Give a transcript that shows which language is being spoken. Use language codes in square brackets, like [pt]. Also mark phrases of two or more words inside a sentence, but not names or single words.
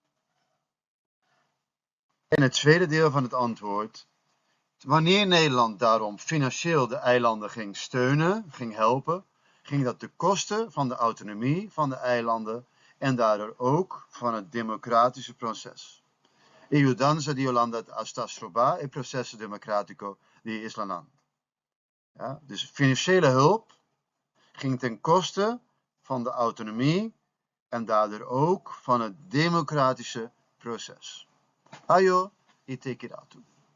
[nl] En het tweede deel van het antwoord. Wanneer Nederland daarom financieel de eilanden ging steunen, ging helpen, ging dat ten koste van de autonomie van de eilanden en daardoor ook van het democratische proces. [pap] E o danza di Holanda hasta stroba e processo democratico di Islanan. [nl] Ja, dus financiële hulp ging ten koste van de autonomie en daardoor ook van het democratische proces. Ayo, itekiratu.